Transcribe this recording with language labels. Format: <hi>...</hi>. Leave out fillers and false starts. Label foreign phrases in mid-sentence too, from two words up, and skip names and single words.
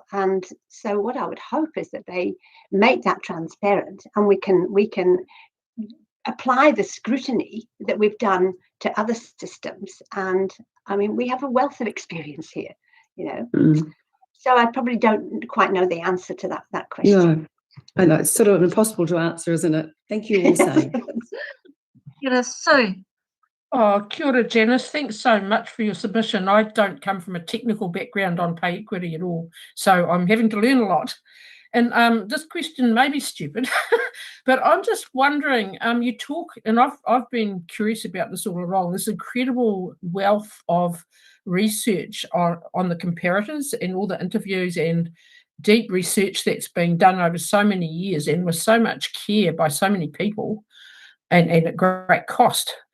<en>And so, what I would hope is that they make that transparent, and we can apply the scrutiny that we've done to other systems. And I mean, we have a wealth of experience here, you know. So I probably don't quite know the answer to that question. I know it's sort of impossible to answer, isn't it? Thank you also. Sue.</en> <mi>Oh, kia ora,</mi> <en>Janice. Thanks so much for your submission. I don't come from a technical background on pay equity at all, so I'm having to learn a lot. And this question may be stupid, but I'm just wondering, you talk, and I've been curious about this all along, this incredible wealth of research on the comparators and all the interviews and deep research that's been done over so many years and with so much care by so many people and at great cost.</en>